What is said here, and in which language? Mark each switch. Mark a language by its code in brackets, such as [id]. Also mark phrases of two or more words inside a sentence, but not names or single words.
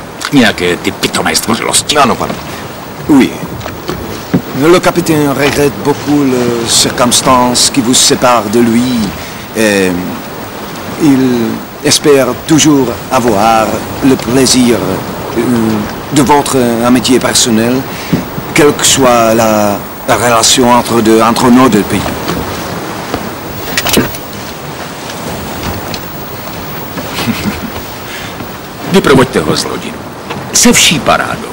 [cs] nějaké ty pitomé stvořilosti. Ano, pane. [fr] Oui. Le capitaine regrette beaucoup les circonstances qui vous séparent de lui. Et il espère toujours avoir le plaisir de votre amitié personnelle, quelle que soit la relation entre nos deux pays. [cs] Vyprovoďte ho z lodi. Se vší parádou.